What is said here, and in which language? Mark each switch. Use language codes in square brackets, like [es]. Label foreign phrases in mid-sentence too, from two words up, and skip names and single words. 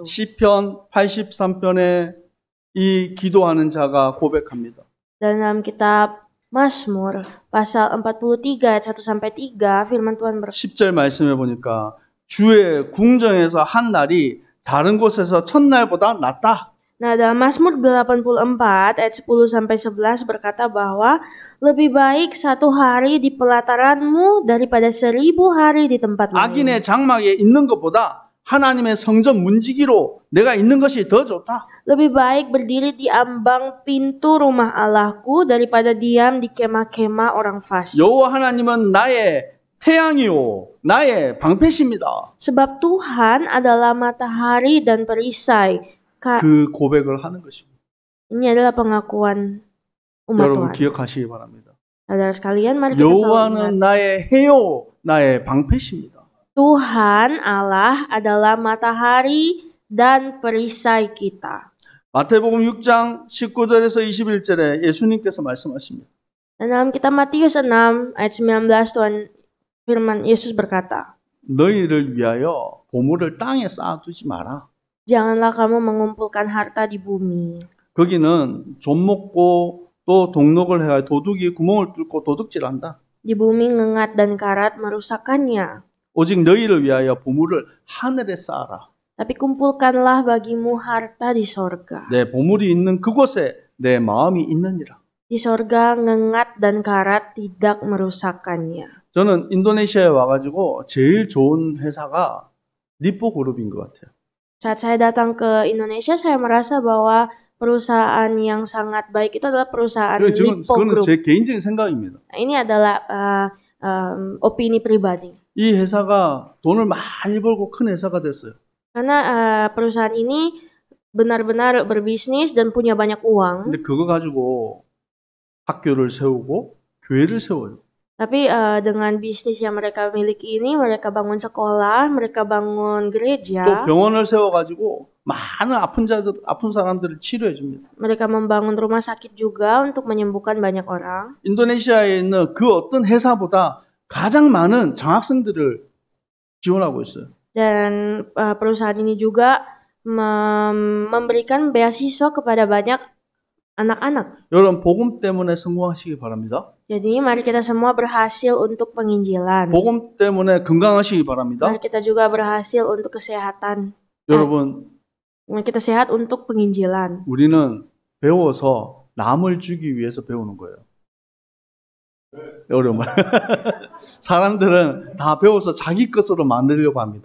[ko] 시편 83편에 이 기도하는 자가 고백합니다. [id] Dalam kitab Mazmur pasal 43 ayat 1 sampai 3 firman Tuhan [ko] 10절 말씀해 보니까 주의 궁정에서 한 날이 다른 곳에서 첫날보다 낫다. [id] Nah, dalam Mazmur 84 ayat 10 sampai 11 berkata bahwa lebih baik satu hari di pelataranmu daripada 1000 hari di tempat lain. [ko] 악인의 장막에 있는 것보다 하나님의 성전 문지기로 내가 있는 것이 더 좋다. [id] Lebih baik berdiri di ambang pintu rumah Allahku daripada diam di kemah-kemah orang fasik. [ko] 여호와 하나님은 나의 태양이요 나의 방패십니다. [id] Sebab Tuhan adalah matahari dan perisai. [ko] 그 고백을 하는 것입니다. [id] Ini adalah pengakuan umat [ko] 여러분 [id] Tuhan. [ko] 기억하시기 바랍니다. [id] Saudara sekalian, mari kita selalu ingat. [ko] 여호와는 나의 해요 나의 방패십니다. [id] Tuhan Allah adalah matahari dan perisai kita. [ko] 마태복음 6장 19절에서 21절에 예수님께서 말씀하십니다. [id] Dan dalam kitab Matius 6 ayat 19 Tuhan firman Yesus berkata, [ko] 너희를 위하여 보물을 땅에 쌓아두지 마라. [id] janganlah kamu mengumpulkan harta di bumi. [ko] 거기는 좀 먹고 또 동록을 해야 도둑이 구멍을 뚫고 도둑질한다. [id] Di bumi ngengat dan karat merusakkannya. [ko] 오직 너희를 위하여 보물을 하늘에 쌓아라. [id] Tapi kumpulkanlah bagimu harta di sorga. [ko] 내 보물이 있는 그곳에 내 마음이 있느니라. [id] Di sorga ngengat dan karat tidak merusakkannya. [ko] 저는 인도네시아에 와가지고 제일 좋은 회사가 니뽀 그룹인 것 같아요. [id] Saat saya datang ke Indonesia, saya merasa bahwa perusahaan yang sangat baik itu adalah perusahaan Lippo [ko] 그거는 [id] Group. [ko] 제 개인적인 생각입니다. [id] Ini adalah opini pribadi. [ko] 이 회사가 돈을 많이 벌고 큰 회사가 됐어요. [id] Karena perusahaan ini benar-benar berbisnis dan punya banyak uang. [ko] 근데 그거 가지고 학교를 세우고 교회를 세워요. [id] Tapi dengan bisnis yang mereka miliki ini, mereka bangun sekolah, mereka bangun [ko] 또 [id] gereja, [ko] 병원을 세워가지고 많은 아픈 사람들을 치료해 줍니다. [id] mereka membangun rumah sakit juga untuk menyembuhkan banyak orang. [ko] 인도네시아에 있는 그 어떤 회사보다 가장 많은 장학생들을 지원하고 있어요. [id] Dan perusahaan ini juga memberikan beasiswa kepada banyak anak-anak. [ko] 여러분 복음 때문에 성공하시기 바랍니다. [id] Jadi mari kita semua berhasil untuk penginjilan. [ko] 복음 때문에 건강하시기 바랍니다. [id] Mari kita juga berhasil untuk kesehatan. [ko] 여러분 [id] Mari kita sehat untuk penginjilan. [ko] 우리는 배워서 남을 주기 위해서 배우는 거예요. 어려운 말. 사람들은 다 배워서 자기 것으로 만들려고 합니다.